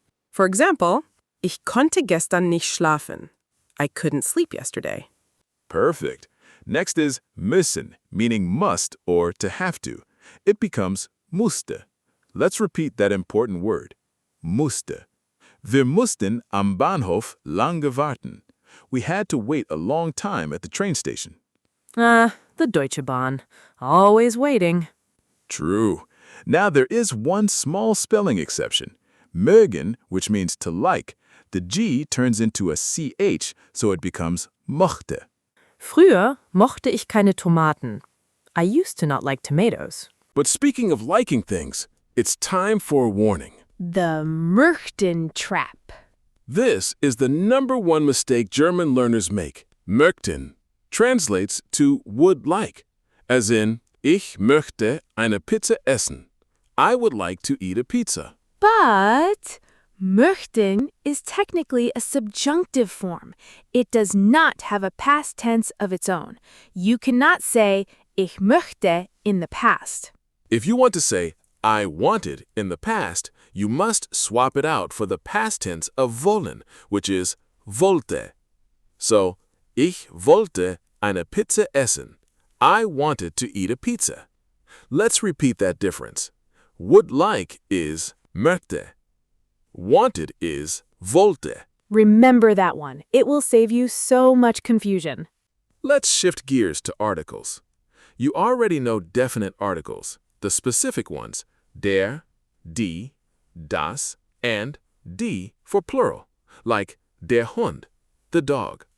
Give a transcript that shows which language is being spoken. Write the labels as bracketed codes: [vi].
[en] For example, [de] ich konnte gestern nicht schlafen. [en] I couldn't sleep yesterday. Perfect. Next is müssen, meaning must or to have to. It becomes musste. Let's repeat that important word. [de] Musste. Wir mussten am Bahnhof lange warten. [en] We had to wait a long time at the train station. The Deutsche Bahn. Always waiting. True. Now there is one small spelling exception. Mögen, which means to like, the G turns into a CH, so it becomes mochte. [de] Früher mochte ich keine Tomaten. [en] I used to not like tomatoes. But speaking of liking things, it's time for a warning. The Möchten Trap. This is the #1 mistake German learners make. Möchten translates to would like, as in, [de] ich möchte eine Pizza essen. [en] I would like to eat a pizza. But möchten is technically a subjunctive form. It does not have a past tense of its own. You cannot say ich möchte in the past. If you want to say I wanted in the past, you must swap it out for the past tense of wollen, which is wollte. [de] So, ich wollte eine Pizza essen. [en] I wanted to eat a pizza. Let's repeat that difference. Would like is möchte. Wanted is wollte. Remember that one. It will save you so much confusion. Let's shift gears to articles. You already know definite articles, the specific ones, der, die, das, and die for plural, like [de] der Hund, [en] the dog.